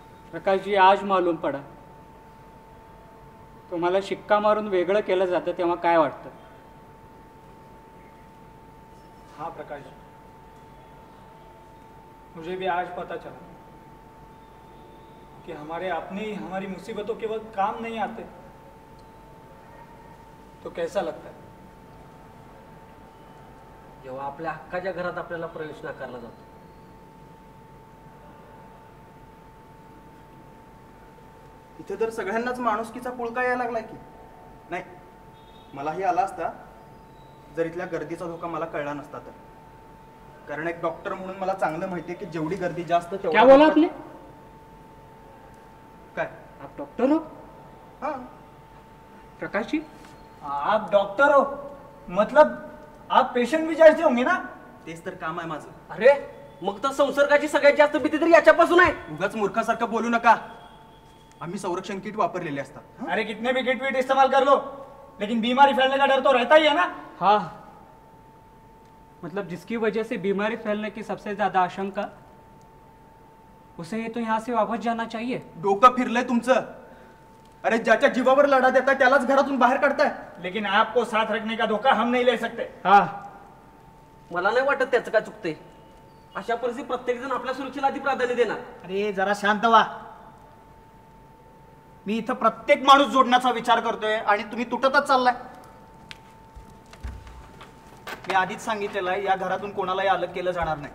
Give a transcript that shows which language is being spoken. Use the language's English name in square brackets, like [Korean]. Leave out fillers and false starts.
[Marathi] प्रकाश जी, आज [Hindi] मालूम पडा [Marathi] तुम्हाला शिक्का मारून वेगळं केलं जातं तेव्हा काय वाटतं? [Hindi] हाँ प्रकाश, मुझे भी आज पता चला कि हमारे अपने ही हमारी मुसीबतों के वक्त काम नहीं आते तो कैसा लगता है. [Marathi] जेव्हा आपल्या हक्काच्या घरात आपल्याला प्रवेश नाकारला जातो. इथे तर सगळ्यांनाच माणुसकीचा पुळका यायला लागलाय की नाही. मलाही आला असता जर इथल्या गर्दीचा धोका मला कळला नसता तर. कारण एक डॉक्टर म्हणून मला चांगलं माहितीये की जेवढी गर्दी जास्त [Hindi] क्या बोला आपने? [Marathi] काय [Hindi] आप डॉक्टर हो? [Marathi] हा, प्रकाश जी, [Hindi] आप डॉक्टर हो मतलब आप पेशेंट भी जायचे होंगे ना. [Marathi] तेच तर काम आहे माझं. अरे मग तर संसर्गाची सगळ्यात जास्त भीती तरी याच्यापासून आहे. उगाच मूर्खासारखं बोलू नका. आम्ही संरक्षण किट वापरलेले असतात. हं? [Hindi] अरे कितने भी किट विट इस्तेमाल कर लो, लेकिन बीमारी फैलने का डर तो रहता ही है ना. हाँ, मतलब जिसकी वजह से बीमारी फैलने की सबसे ज्यादा आशंका, उसे ये तो यहाँ से वापस जाना चाहिए. [Marathi] डोकं फिरलंय तुमचं. अरे ज्याच्या जीवावर लढा देताय त्यालाच घरातून बाहेर काढताय. [Hindi] लेकिन आपको साथ रखने का धोखा हम नहीं ले सकते. हाँ, [Marathi] मला नाही वाटत त्याचं काय चुकतंय. अशा परिस्थितीत प्रत्येक जण आपल्या सुरक्षेला आधी प्राधान्य देणार. अरे जरा शांत व्हा. मी इथं प्रत्येक माणूस जोडण्याचा विचार करतोय आणि तुम्ही तुटतच चाललाय. मी आधीच सांगितलेलं आहे, या घरातून कोणालाही अलग केलं जाणार नाही.